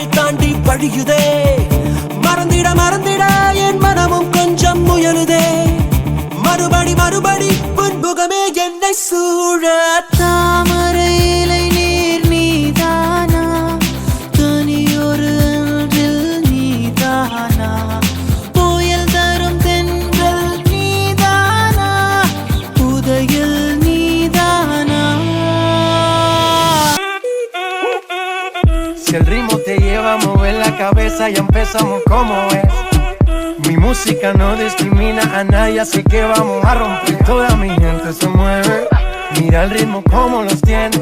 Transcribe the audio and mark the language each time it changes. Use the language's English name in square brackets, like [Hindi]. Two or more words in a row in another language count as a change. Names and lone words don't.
[Tamil] தாண்டி வழியுதே மறந்திட மறந்திட என் மனமும் கொஞ்சம் முயலுதே மறுபடி மறுபடி புன்முகமே என்னை சூழ தாமரை இலை நீர் நீதானா தனியொரு அன்றில் நீதானா புயல் தரும் தென்றல் நீதானா புதையல் [Spanish] Si el ritmo te lleva a mover la cabeza y empezamos como es. Mi música no discrimina a nadie, así que vamos a romper. Toda mi gente se mueve, mira el ritmo como los tiene.